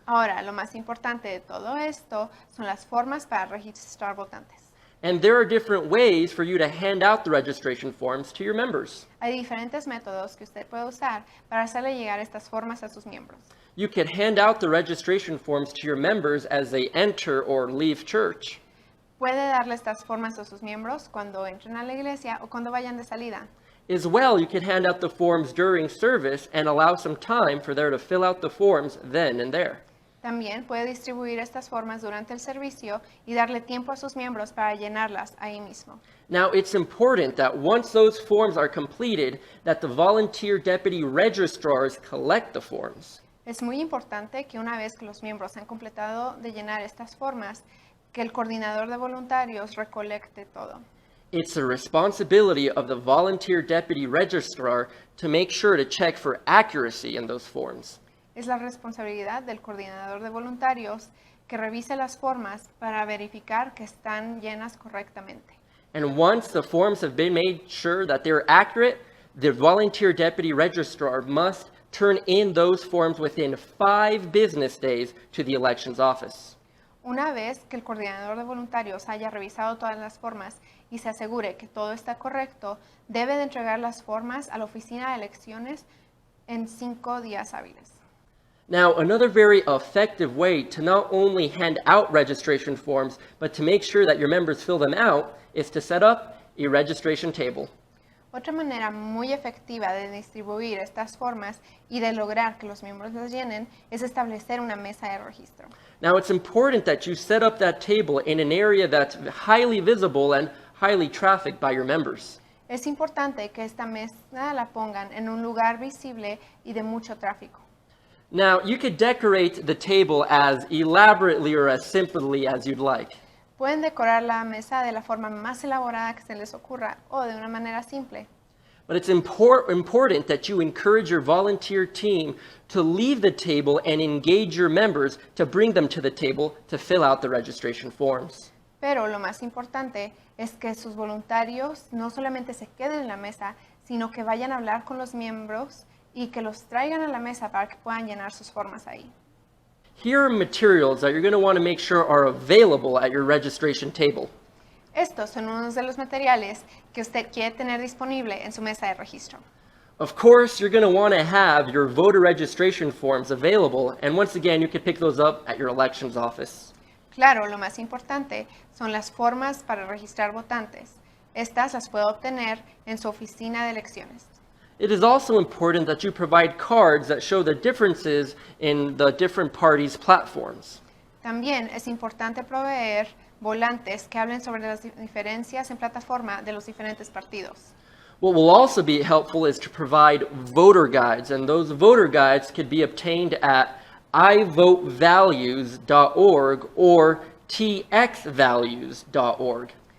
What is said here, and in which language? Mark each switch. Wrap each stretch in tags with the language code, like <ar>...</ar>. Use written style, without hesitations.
<es>Ahora, lo más importante de todo esto son las formas para registrar votantes.</es> <en>And there are different ways for you to hand out the registration forms to your members.</en> <es>Hay diferentes métodos que usted puede usar para hacerle llegar estas formas a sus miembros.</es> <en>You could hand out the registration forms to your members as they enter or leave church.</en> <es>Puede darle estas formas a sus miembros cuando entren a la iglesia o cuando vayan de salida.</es> <en>As well, you could hand out the forms during service and allow some time for them to fill out the forms then and there.</en> <es>También puede distribuir estas formas durante el servicio y darle tiempo a sus miembros para llenarlas ahí mismo.</es> <en>Now, it's important that once those forms are completed, that the volunteer deputy registrars collect the forms.</en> <es>Es muy importante que una vez que los miembros han completado de llenar estas formas, que el coordinador de voluntarios recolecte todo.</es> <en>It's the responsibility of the volunteer deputy registrar to make sure to check for accuracy in those forms.</en> <es>Es la responsabilidad del coordinador de voluntarios que revise las formas para verificar que están llenas correctamente.</es> <en>And once the forms have been made sure that they're accurate, the volunteer deputy registrar must turn in those forms within 5 business days to the elections office.</en> <es>Una vez que el coordinador de voluntarios haya revisado todas las formas y se asegure que todo está correcto, debe de entregar las formas a la oficina de elecciones en 5 días hábiles.</es> <en>Now, another very effective way to not only hand out registration forms, but to make sure that your members fill them out, is to set up a registration table.</en> <es>Otra manera muy efectiva de distribuir estas formas y de lograr que los miembros las llenen es establecer una mesa de registro.</es> <en>Now, it's important that you set up that table in an area that's highly visible and highly trafficked by your members.</en> <es>Es importante que esta mesa la pongan en un lugar visible y de mucho tráfico.</es> <en>Now, you could decorate the table as elaborately or as simply as you'd like.</en> <es>Pueden decorar la mesa de la forma más elaborada que se les ocurra o de una manera simple.</es> <en>But it's important that you encourage your volunteer team to leave the table and engage your members to bring them to the table to fill out the registration forms.</en> <es>Pero lo más importante es que sus voluntarios no solamente se queden en la mesa, sino que vayan a hablar con los miembros y que los traigan a la mesa para que puedan llenar sus formas ahí.</es> <en>Here are materials that you're going to want to make sure are available at your registration table.</en> <es>Estos son unos de los materiales que usted quiere tener disponible en su mesa de registro.</es> <en>Of course, you're going to want to have your voter registration forms available, and once again, you can pick those up at your elections office.</en> <es>Claro, lo más importante son las formas para registrar votantes. Estas las puede obtener en su oficina de elecciones.</es> <en>It is also important that you provide cards that show the differences in the different parties' platforms.</en> <es>También es importante proveer volantes que hablen sobre las diferencias en plataforma de los diferentes partidos.</es> <en>What will also be helpful is to provide voter guides, and those voter guides could be obtained at ivotevalues.org or txvalues.org.</en>